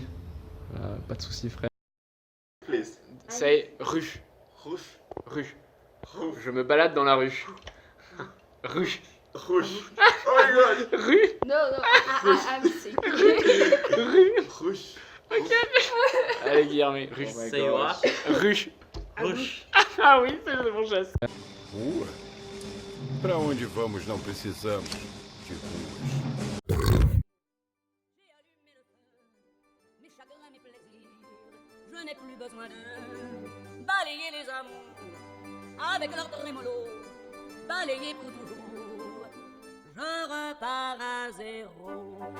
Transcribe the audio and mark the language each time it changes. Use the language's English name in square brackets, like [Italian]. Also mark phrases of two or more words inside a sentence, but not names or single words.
[French] Pas de soucis, frère. [English] Please. [French] C'est rue. Rue. Je me balade dans la rue. Rue. Rouge. [English] Oh my god. [French] Rue. [English] No, I'm sick. [French] Rue. Rouge. Ok. Allez, Guilherme. Rue. [English] Oh my Say gosh. what? [French] Rue. [English] Rush. [French] Ah oui, c'est mon geste. [Portuguese] Rua? Para onde vamos não precisamos de ruas. [French] Je n'ai plus besoin de balayer les amours avec leur trémolo, balayer pour toujours. Je repars à zéro.